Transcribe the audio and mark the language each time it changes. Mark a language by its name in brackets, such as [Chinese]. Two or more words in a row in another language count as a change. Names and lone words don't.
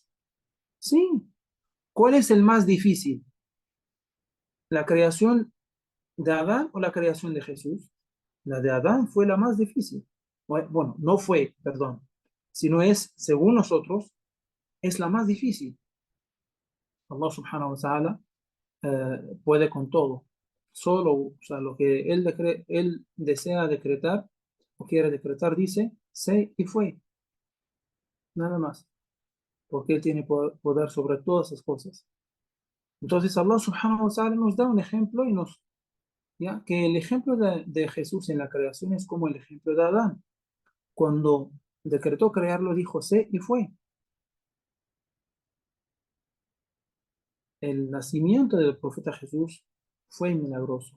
[Spanish] Sí. ¿Cuál es el más difícil? ¿La creación de Adán o la creación de Jesús? La de Adán fue la más difícil. Bueno, no fue, perdón, sino es, según nosotros, es la más difícil. [Arabic] الله سبحانه وتعالى [Spanish] puede con todo. Solo, o sea, lo que él desea decretar o quiere decretar, dice, sé y fue, nada más, porque él tiene poder sobre todas esas cosas. Entonces [Arabic] الله سبحانه وتعالى [Spanish] nos da un ejemplo y ya, que el ejemplo de Jesús en la creación es como el ejemplo de Adán. Cuando decretó crearlo, dijo, sé y fue. El nacimiento del profeta Jesús fue milagroso.